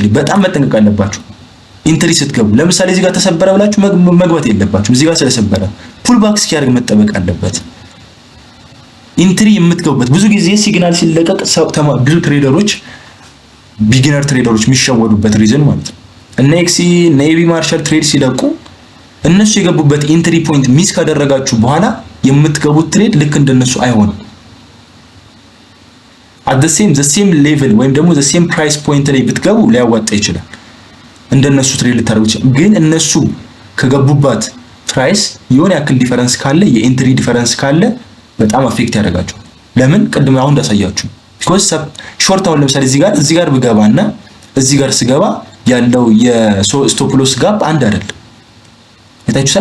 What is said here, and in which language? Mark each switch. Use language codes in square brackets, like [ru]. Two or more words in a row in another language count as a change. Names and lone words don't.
[am] ላይ በጣም መጠንቀቅ አለባችሁ። ኢንትሪ ስትገቡ ለምሳሌ እዚህ ጋር ተሰበረ ብላችሁ መግባት የለባችሁም። እዚህ ጋር ስለሰበረ [en] pull back [am] እስኪያደርግ መጠበቅ አለበት። ኢንትሪ የምትገቡበት ብዙ ጊዜ ሲግናል ሲለቀቅ ብዙ ትሬደሮች ቢጊነር ትሬደሮች የሚሸወዱበት ሪዝን ማለት ነው። እነ ኤክሲ እነ ኤቢ ማርሻል ትሬድ ሲለቁ እነሱ የገቡበት [en] entry point [am] ሚስ ካደረጋችሁ በኋላ የምትገቡት ትሬድ ልክ እንደነሱ አይሆንም። [en] at the same level [am] ወይም ደግሞ [en] the same price point [am] ላይ ብትገቡ ሊያዋጣ ይችላል። እንደነሱ ትሬድ ልታደርጉ ይችላል። ግን እነሱ ከገቡባት ፕራይስ የሆነ ያክል ዲፈረንስ ካለ የኢንትሪ ዲፈረንስ ካለ በጣም አፌክት ያደርጋቸዋል። ለምን? ቅድም አሁን እንዳሳያችሁ because ሾርት አሁን ለምሳሌ እዚህ ጋር ብገባና እዚህ ጋር ስገባ ያለው የስቶፕ ሎስ ጋፕ አንድ አይደለም። አይታችሁታል?